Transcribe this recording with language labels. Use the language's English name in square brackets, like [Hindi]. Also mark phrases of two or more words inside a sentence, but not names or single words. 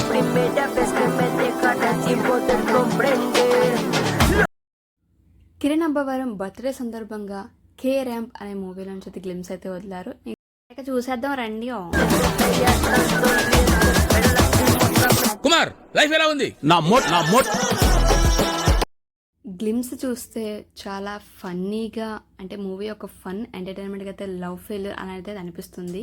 [Spanish] primera vez que me dejará sin poder comprender. [Telugu] కిరణ్ అబ్బవరం బర్త్డే సందర్భంగా కే ర్యాంప్ అనే మూవీలో నుంచి గ్లిమ్స్ అయితే వదిలారు. ఇక చూసేద్దాం రండి. కుమార్ లైఫ్ ఎలా ఉంది? నా మోట్ గ్లిమ్స్ చూస్తే చాలా ఫన్నీగా, అంటే మూవీ ఒక [English] fun entertainment [Telugu] అయితే [English] love failure [Telugu] అనేది అనిపిస్తుంది.